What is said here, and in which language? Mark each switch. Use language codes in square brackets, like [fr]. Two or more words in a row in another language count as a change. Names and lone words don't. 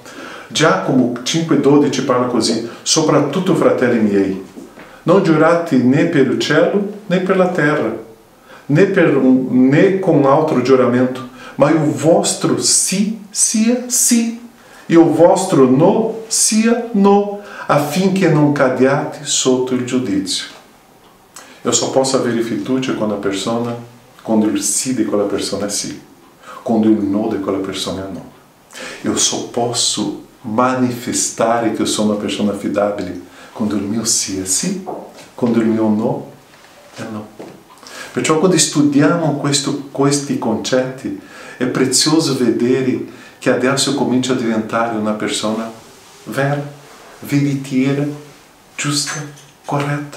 [it] Giacomo 5,12 parla così: soprattutto fratelli miei, non giurate né per il cielo né per la terra, né con altro giuramento, ma il vostro sì sia sì e il vostro no sia no, affinché non cadiate sotto il giudizio. [pt] Eu só posso [it] avere fiducia quando il sì di quella persona è sì, quando il no di quella persona è no. [pt] Eu só posso [it] manifestare che sono una persona affidabile quando il mio sì è sì, quando il mio no è no. Perciò quando studiamo questi concetti è prezioso vedere che adesso comincio a diventare una persona vera, veritiera, giusta, corretta.